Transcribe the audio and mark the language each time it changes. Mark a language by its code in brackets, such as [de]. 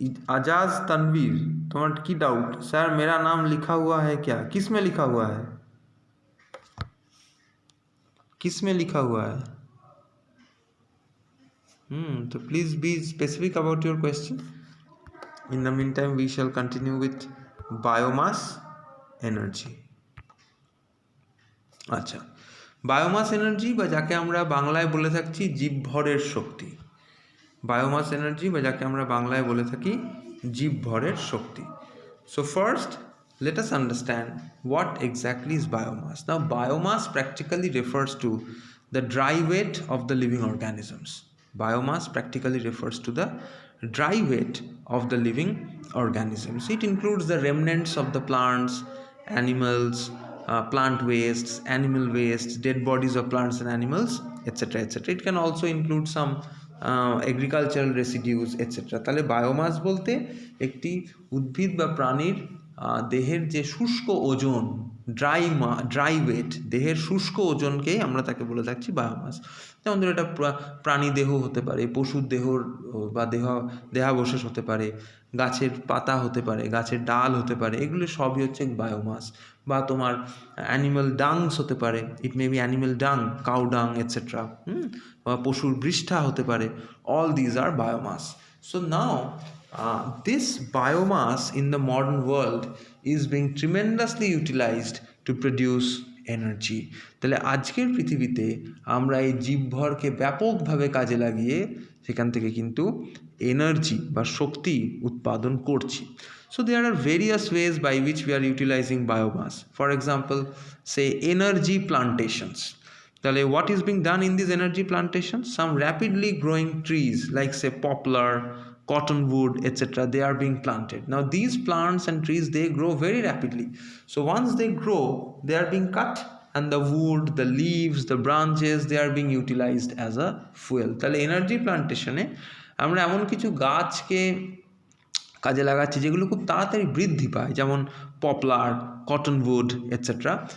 [hi] आजाज तनवीर, तुम्हारा की doubt? Sir मेरा नाम लिखा हुआ है क्या? किस में लिखा हुआ है? किस में लिखा हुआ है? [en] तो please be specific about your question. In the meantime, we shall continue with biomass energy. [bn] আচ্ছা, বায়োমাস এনার্জি বা যাকে আমরা বাংলায় বলে থাকছি জীবভরের শক্তি, বায়োমাস এনার্জি বা যাকে আমরা বাংলায় বলে থাকি জীবভরের শক্তি. [en] So first, let us understand what exactly is biomass. Now, biomass practically refers to the dry weight of the living organisms. Biomass practically refers to the dry weight of the living organisms. It includes the remnants of the plants, animals, plant wastes, animal wastes, dead bodies of plants and animals, etc. etc. It can also include some agricultural residues etcetera. [bn] তাহলে biomass বলতে একটি উদ্ভিদ বা প্রাণীর দেহের যে শুষ্ক ওজন, ড্রাই ওয়েট, দেহের শুষ্ক ওজনকেই আমরা তাকে বলে থাকছি বায়োমাস. যেমন ধরো এটা প্রাণী দেহ হতে পারে, পশুর দেহ বা দেহাবশেষ হতে পারে, গাছের পাতা হতে পারে, গাছের ডাল হতে পারে, এগুলো সবই হচ্ছে বায়োমাস. বা তোমার অ্যানিমাল ডাংস হতে পারে, [en] It may be animal dung, cow dung etcetera. [bn] বা পশুর বৃষ্ঠা হতে পারে. [en] All these are biomass. So now this biomass in the modern world is being tremendously utilized to produce energy. [bn] তাহলে আজকের পৃথিবীতে আমরা এই জীবভরকে ব্যাপকভাবে কাজে লাগিয়ে সেখান থেকে কিন্তু এনার্জি বা শক্তি উৎপাদন করছি. [en] So there are various ways by which we are utilizing biomass. For example, say energy plantations. তাহলে what is being done in these energy plantations? Some rapidly growing trees like say poplar, cottonwood, etc. they are being planted. Now these plants and trees, they grow very rapidly. So once they grow, they are being cut and the wood, the leaves, the branches, they are being utilized as a fuel. [bn] তাহলে energy প্লান্টেশনে আমরা এমন কিছু গাছকে কাজে লাগাচ্ছি যেগুলো খুব তাড়াতাড়ি বৃদ্ধি পায়, যেমন পপলার, কটনউড এটসেট্রা.